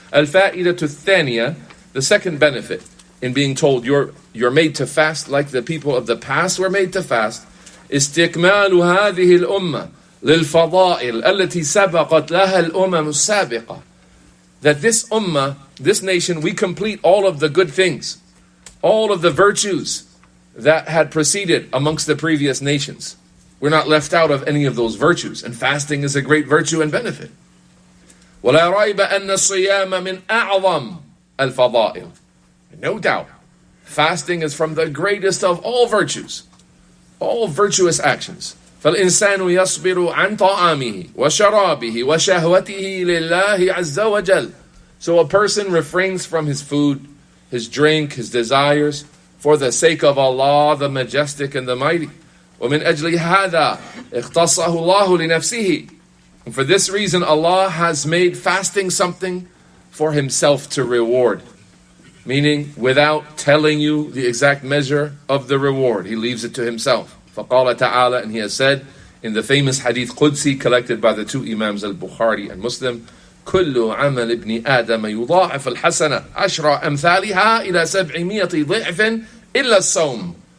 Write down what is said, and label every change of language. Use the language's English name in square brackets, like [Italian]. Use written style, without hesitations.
[Arabic] Al-fa'idatu thaniya, [English] the second benefit in being told you're made to fast like the people of the past were made to fast, [Arabic] استكمال هذه الأمة للفضائل التي سبقت لها الأمم السابقة. [English] That this ummah, this nation, we complete all of the good things, all of the virtues that had preceded amongst the previous nations. We're not left out of any of those virtues, and fasting is a great virtue and benefit. [Arabic] ولا ريب أن الصيام من أعظم الفضائل. [English] No doubt, fasting is from the greatest of all virtues, all virtuous actions. [Arabic] فالإنسان يصبر عن طعامه وشرابه وشهوته لله عز وجل. [English] So a person refrains from his food, his drink, his desires, for the sake of Allah, the Majestic and the Mighty. [Arabic] ومن أجل هذا اختصه الله لنفسه. [English] And for this reason, Allah has made fasting something for Himself to reward. Meaning, without telling you the exact measure of the reward, He leaves it to Himself. [Arabic] فقال تعالى, [English] and He has said in the famous hadith Qudsi collected by the two Imams al-Bukhari and Muslim, [Arabic] كل عمل ابن آدم يضاعف الحسنة عشر أمثالها إلى 700 ضعف إلا الصوم.